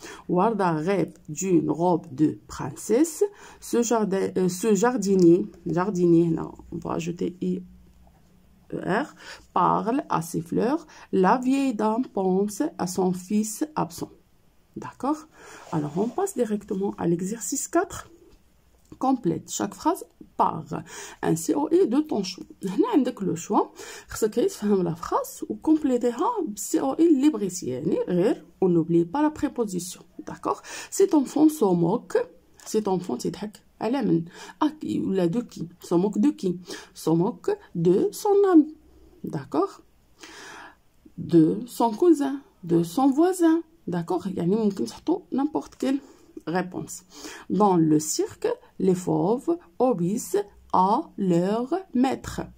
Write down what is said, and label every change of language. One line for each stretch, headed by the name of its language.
French: Warda rêve d'une robe de princesse. Ce jardinier, non, on va ajouter IER, parle à ses fleurs. La vieille dame pense à son fils absent. D'accord? Alors, on passe directement à l'exercice 4. Complète chaque phrase par un COI de ton choix.
Arabic: هنا عندك لو شوا خصك تفهم لا فراس وكومبليتيها بالCOI اللي بغيتي يعني غير
French: on n'oublie pas la préposition. D'accord? Cet enfant se moque. Cet enfant
Arabic: تضحك على من؟
French: qui ولا de qui? Se moque de qui? Se moque de son ami. D'accord? De son cousin, de son voisin. D'accord?
Arabic: يعني ممكن تحطوا
French: n'importe quelle réponse. Dans le cirque, les fauves obéissent à leur maître.